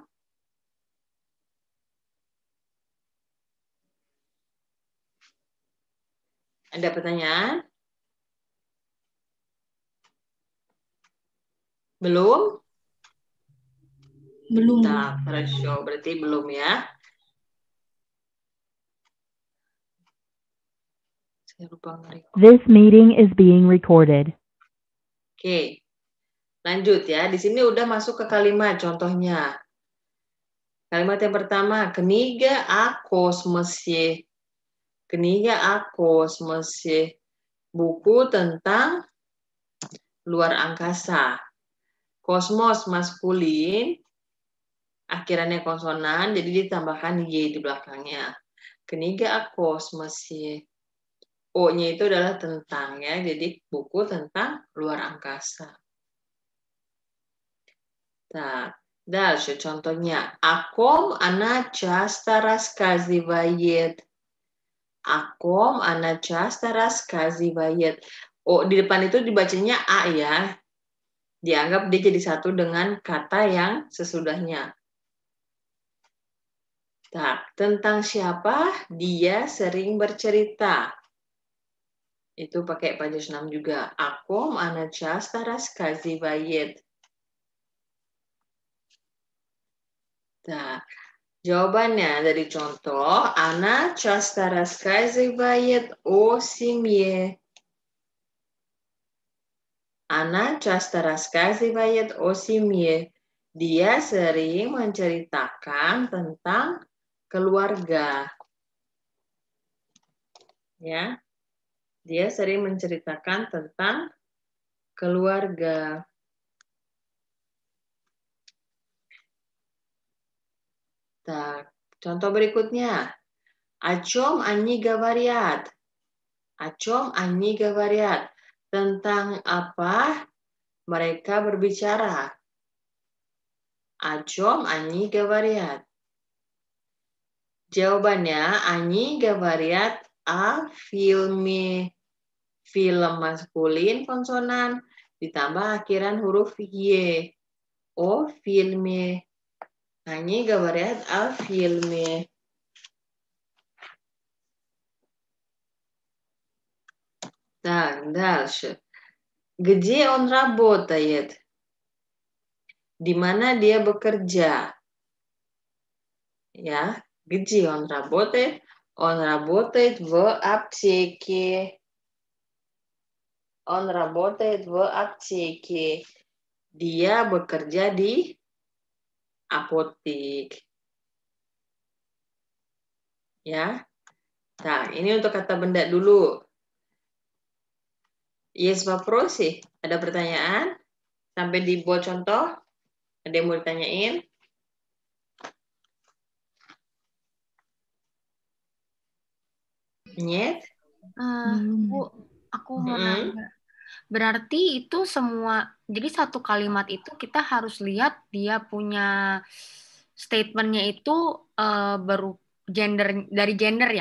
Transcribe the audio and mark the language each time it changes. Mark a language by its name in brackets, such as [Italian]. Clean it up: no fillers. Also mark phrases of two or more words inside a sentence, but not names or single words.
[Indonesian] Ada pertanyaan? Belum? Belum. Nah, хорошо. Berarti belum ya. Saya lupa nge-record. [English] This meeting is being recorded. [Indonesian] Oke. Lanjut ya. Di sini udah masuk ke kalimat contohnya. Kalimat yang pertama, [Russian] kniga о космосе. Kniga о космосе. [Indonesian] Buku tentang luar angkasa. Kosmos maskulin, akhirannya konsonan, jadi ditambahkan Y di belakangnya. [Russian] Kniga о космосе. [Indonesian] O-nya itu adalah tentang ya, jadi buku tentang luar angkasa. Nah, дальше contohnya. [Russian] О ком она часто рассказывает. О ком она часто рассказывает. [Indonesian] Oh, di depan itu dibacanya A ya. Dianggap dia jadi satu dengan kata yang sesudahnya. Nah, tentang siapa dia sering bercerita. Itu pakai pajesh 6 juga. [Russian] О ком она часто рассказывает. [Indonesian] Nah, jawabannya dari contoh, [Russian] она часто рассказывает о семье. Она часто рассказывает о семье. [Indonesian] Dia sering menceritakan tentang keluarga. Ya. Dia sering menceritakan tentang keluarga. Так, contoh berikutnya. [Russian] О чем они говорят? О чем они говорят? [Indonesian] Tentang apa mereka berbicara? [Russian] О чем они говорят? Jawabannya, они говорят о фильме. [Indonesian] Film maskulin konsonan ditambah akhiran huruf Y. [Russian] О фильме. Они говорят о фильме. Так, дальше. Где он работает? [Indonesian] Di mana dia bekerja? Ya, [Russian] где он работает? Он работает в аптеке. Он работает в аптеке. [Indonesian] Dia bekerja di apotek. Ya. Nah, ini untuk kata benda dulu. [Russian] Есть вопросы? [Indonesian] Ada pertanyaan? Sampai dibuat contoh? Ada yang mau ditanyain? Нет? Bu, aku mau nanya. Berarti itu semua, jadi satu kalimat itu kita harus lihat dia punya statementnya itu gender, dari gender ya?